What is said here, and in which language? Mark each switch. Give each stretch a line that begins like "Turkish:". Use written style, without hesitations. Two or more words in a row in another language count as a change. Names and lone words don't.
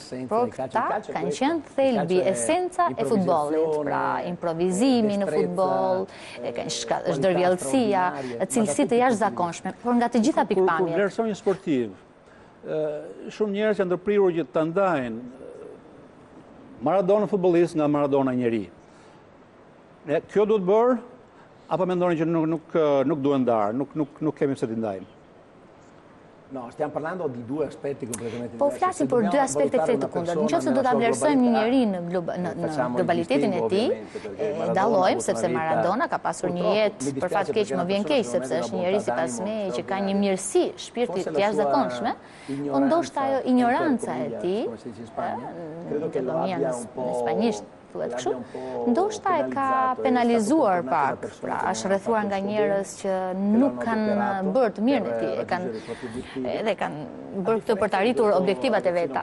Albanian: Por këta kanë qenë thelbi, esenca e futbollit, pra improvizimi në futboll, është ndërvjellësia, cilësi të jashtëzakonshme, por nga të gjitha pikpamjet. Kur vlerëson një sportiv, shumë njerëz janë ndërprirur që ta ndajnë Maradona futbollist nga Maradona njeri. Kjo duhet bërë, apo mendoni që nuk duhet ndarë, nuk kemi pse t'i ndajmë?
Italian: No, stiamo parlando di due aspetti completamente diversi.
Albanian: Po flasim për dy aspekte të kundërt. Nëse do ta vlerësojmë një njeri në globalitetin e tij, dallojmë sepse Maradona ka pasur një jetë për fat keq më vjen keq sepse është një njeri sipas meje që ka një mirësi shpirti të jashtëzakonshme. Po ndoshta ajo ignoranca e tij, në spanjisht thuhet kështu, ndoshta e ka penalizuar pak, pra është rrethuar nga njerëz që nuk kanë bërë të mirën e tij, edhe kanë bërë këtë për të arritur objektivat e veta.